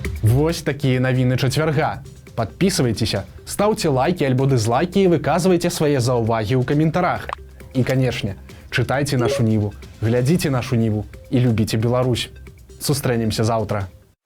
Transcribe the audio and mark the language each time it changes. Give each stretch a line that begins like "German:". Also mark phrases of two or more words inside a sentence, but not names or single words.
Belarusian: Вось такія навіны чацвярга.
Russian: Подписывайтеся, ставьте лайки альбо дызлайки и выказывайте свои
Belarusian: заўвагі ў каментарах.
Russian: И, конечно, читайте нашу Ниву, глядите нашу Ниву и любите Беларусь.
Belarusian: Сустрэнемся завтра.